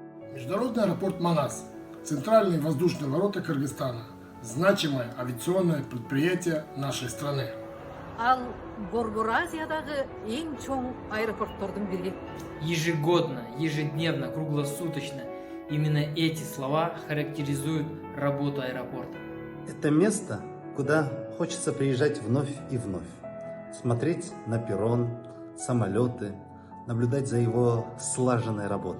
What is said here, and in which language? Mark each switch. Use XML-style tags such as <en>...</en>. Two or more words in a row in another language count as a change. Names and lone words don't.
<ru>Международный аэропорт Манас – центральные воздушные ворота Кыргызстана, значимое авиационное предприятие нашей страны.</ru> <ky>Ал Борбор Азиядагы ең чоң аэропорттордун бири.</ky> <ru>Ежегодно, ежедневно, круглосуточно. Именно эти слова характеризуют работу аэропорта. Это место, куда хочется приезжать вновь и вновь. Смотреть на перрон, самолеты, наблюдать за его слаженной работой.</ru>